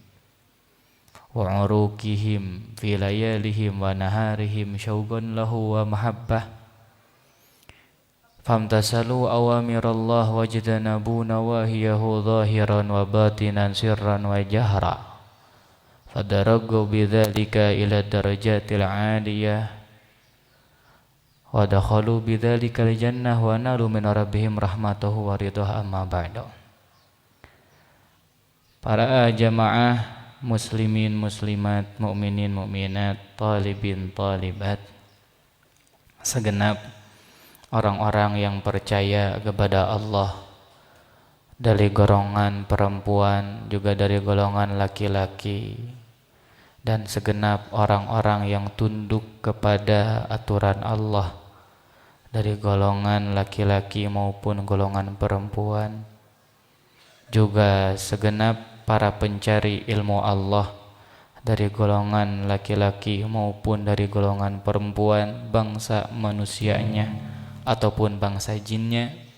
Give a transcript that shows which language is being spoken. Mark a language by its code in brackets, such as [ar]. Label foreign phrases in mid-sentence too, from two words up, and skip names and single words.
[ar] وعروقهم في ليالهم ونهارهم شوقا له ومحبة فامتثلوا أوامر الله واجتنبوا نواهيه ظاهرا وباطنا سرا وجهرا فدرجوا بذلك إلى الدرجات العالية ودخلوا بذلك الجنة ونالوا من ربهم رحمته ورضاه أما بعد. [id] Para jamaah muslimin muslimat, mukminin mukminat, talibin talibat, segenap orang-orang yang percaya kepada Allah dari golongan perempuan juga dari golongan laki-laki dan segenap orang-orang yang tunduk kepada aturan Allah dari golongan laki-laki maupun golongan perempuan, juga segenap para pencari ilmu Allah dari golongan laki-laki maupun dari golongan perempuan, bangsa manusianya ataupun bangsa jinnya,